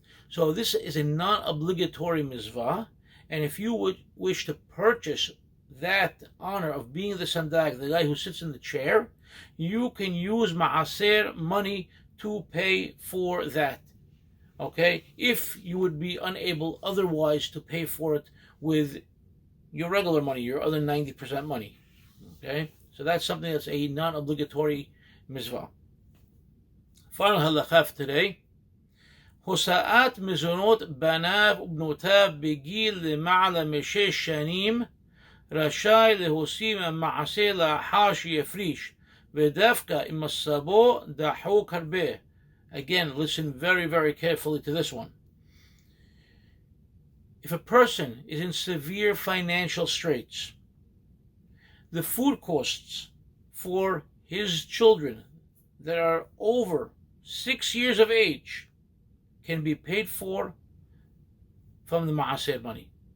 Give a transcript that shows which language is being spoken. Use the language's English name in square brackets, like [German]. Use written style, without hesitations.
[English] So this is a non-obligatory mitzvah, and if you would wish to purchase that honor of being the sandak, the guy who sits in the chair, you can use ma'aser money to pay for that. Okay, if you would be unable otherwise to pay for it with your regular money, your other 90% money. Okay, so that's something that's a non-obligatory mitzvah. Final halakha today. [Hebrew] הוצאת מזונות בניו ובנותיו בגיל למעלה משש שנים רשאי להוסיף המעשה לאחר שיפריש ודווקא אם מצבו דחוק הרבה. [English] Again, listen very, very carefully to this one. If a person is in severe financial straits, the food costs for his children that are over 6 years of age can be paid for from the ma'aser money.